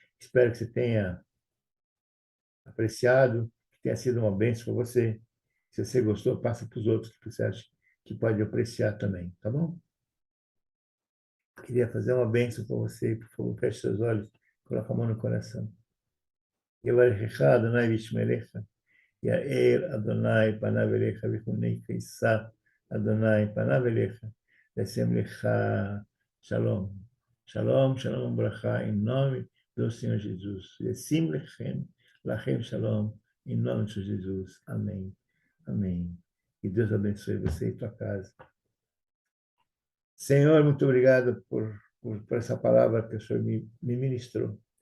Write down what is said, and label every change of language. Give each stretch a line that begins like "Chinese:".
Portuguese: Espero que você tenha apreciado, que tenha sido uma bênção para você. Se você gostou, passa para os outros que você acha que pode apreciar também, tá bom? Queria fazer uma bênção para você, por favor, feche seus olhos, coloque a mão no coração.
Hebrew: יברכך אדוני וישמרך, יאר אדוני פניו אליך וחונק יישא אדוני פניו אליך, וישם לך shalom. Shalom, shalom, brachá,
Portuguese: em nome do Senhor Jesus.
Hebrew: Yesim lachem shalom,
Portuguese: em nome do Senhor Jesus. Amém. Amém. Que Deus abençoe você e tua casa. Senhor, muito obrigado por essa palavra que o Senhor me ministrou.